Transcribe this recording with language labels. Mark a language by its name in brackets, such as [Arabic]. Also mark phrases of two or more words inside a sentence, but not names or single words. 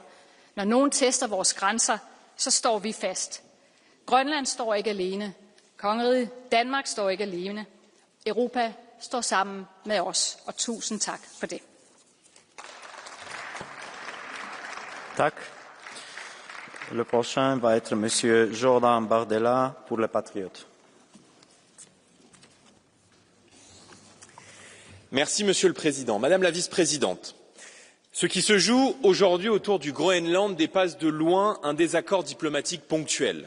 [Danish] Når nogen tester vores grænser, så står vi fast. Grønland står ikke alene. Kongeriget Danmark står ikke alene. Europa står sammen med os, og tusind tak for det. Tak. [French] Le prochain va être Monsieur Jordan Bardella pour les Patriotes. Merci, Monsieur le Président. Madame la Vice-présidente, ce qui se joue aujourd'hui autour du Groenland dépasse de loin un désaccord diplomatique ponctuel.